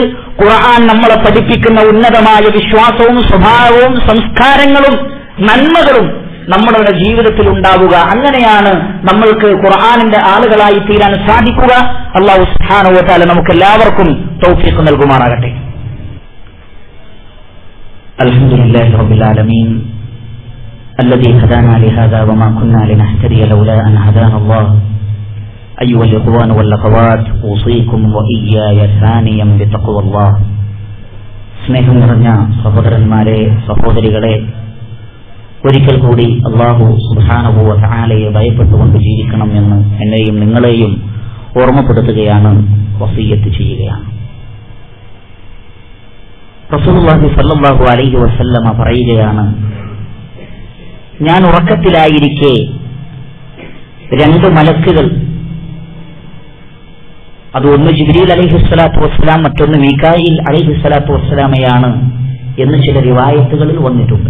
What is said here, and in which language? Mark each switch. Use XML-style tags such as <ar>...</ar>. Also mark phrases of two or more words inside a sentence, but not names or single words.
<ml>ഖുർആൻ നമ്മളെ പഠിപ്പിക്കുന്ന ഉന്നതമായ വിശ്വാസവും സ്വഭാവവും സംസ്കാരങ്ങളും നന്മകളും നമ്മുടെ ജീവിതത്തിൽ ഉണ്ടാവുക. അങ്ങനെയാണ് നമ്മൾക്ക് ഖുർആനിന്റെ ആളുകളായി തീരാൻ സാധിക്കുക. അല്ലാഹു</ml> <ar>سبحانه وتعالى</ar> <ml>നമുക്ക് എല്ലാവർക്കും തൗഫീഖ് നൽകുമാറാകട്ടെ.</ml> <ar>الحمد لله رب العالمين الذي هدانا لهذا وما كنا لنهتدي لولا أن هدانا الله. أيها الإخوان والأخوات، أوصيكم وإياي ثانيا بتقوى الله.</ar> <ml>സ്നേഹം നിറഞ്ഞ സഹോദരന്മാരെ, സഹോദരികളെ, ഒരിക്കൽ കൂടി അല്ലാഹു</ml> <ar>سبحانه وتعالى</ar> <ml>ഭയപ്പെട്ടുകൊണ്ട് ജീവിക്കണം എന്ന് എന്നെയും നിങ്ങളെയും ഓർമ്മപ്പെടുത്തുകയാണ്, വസിയ്യത്ത് ചെയ്യുകയാണ്.</ml> <ar>رسول الله صلى الله عليه وسلم</ar> <ml>പറയുകയാണ്, ഞാൻ ഉറക്കത്തിലായിരിക്കെ രണ്ട് മലക്കുകൾ, അത് ഒന്ന് ജിബ്രീൽ</ml> <ar>عليه الصلاة والسلام,</ar> <ml>മറ്റൊന്ന് മീകായിൽ</ml> <ar>عليه الصلاة والسلام</ar> <ml>എന്ന് ചില റിവായത്തുകളിൽ വന്നിട്ടുണ്ട്.</ml>